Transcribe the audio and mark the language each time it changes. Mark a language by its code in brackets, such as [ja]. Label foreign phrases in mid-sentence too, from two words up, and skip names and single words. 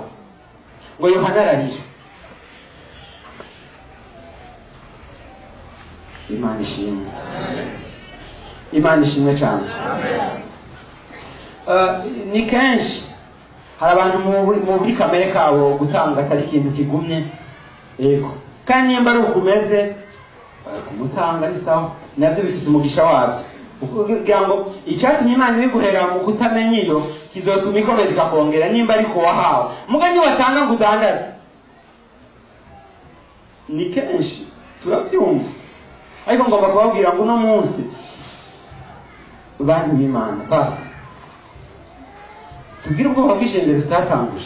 [rn] Ngo Yohana ararira. Imana ishimwe. Imana ishimwe cyane. Ni kenshi hari abantu muri kamere kabo gutanga atari ikintu kigumye. Yego kandi nimba ari ukumeze kumutanga ni sawa navyo bifise umugisha wavyo kugira ngo icyatumye Imana ibiguhera mu kutamenya iyo kizotuma ikomeza ikakongera nimba ariko wahawe mugani watanga ngo udandaze. Ni kenshi turabyumva ariko ngomba kubabwira ngo uno munsi bantu b'Imana pastor tubwire ubwo bwishengero tutatanguje.